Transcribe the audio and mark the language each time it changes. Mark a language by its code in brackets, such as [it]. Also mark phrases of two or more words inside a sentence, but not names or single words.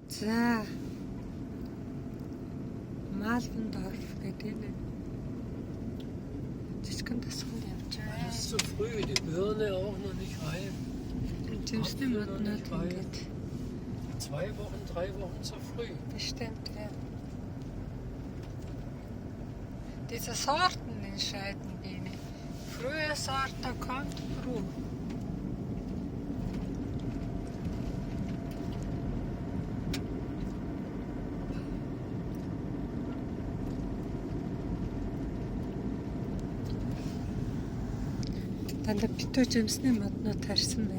[mn] За. Малбендорф гэдэг энэ. Жижигхэн тасганд явж [de] Das [mn] байгаа. [de] ist zu früh, die Birne auch noch nicht reif. [mn] Жимсний моднод ингээд [de] 2 Wochen, 3 Wochen zu früh. bestimmt, ja. Diese Sorten entscheiden wenig. Frühe Sorte kommt früh. [mn] Дандаа битүү жимсний моднод тарьсан бай.